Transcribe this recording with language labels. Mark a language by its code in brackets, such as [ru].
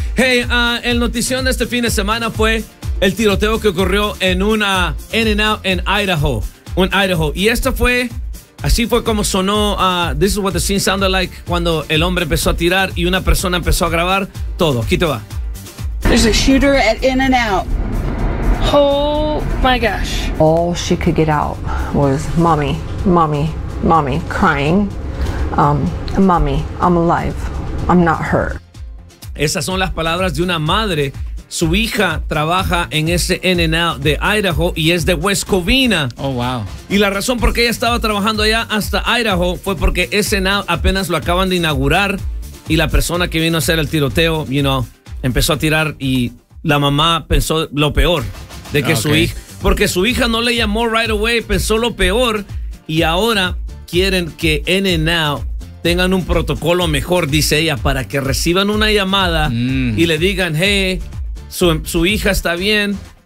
[es] Hey, el notición de este fin de semana fue el tiroteo que ocurrió en una In-N-Out en Idaho. En Idaho. Y esto fue, así fue como sonó, [en] this is what the scene sounded like [es] cuando el hombre empezó a tirar y una persona empezó a grabar todo. Aquí te va. [en] There's a shooter at In-N-Out. Oh my gosh. All she could get out was mommy, mommy, mommy, crying. Mommy, I'm alive. I'm not hurt. [es] Esas son las palabras de una madre. Su hija trabaja en ese In-N-Out de Idaho y es de West Covina. [en] Oh, wow. [es] Y la razón por qué ella estaba trabajando allá hasta Idaho fue porque ese In-N-Out apenas lo acaban de inaugurar y la persona que vino a hacer el tiroteo, [en] you know, [es] empezó a tirar y la mamá pensó lo peor de que su hija, porque su hija no le llamó [en] right away, [es] pensó lo peor y ahora quieren que In-N-Out tengan un protocolo mejor, dice ella, para que reciban una llamada y le digan, hey, su hija está bien.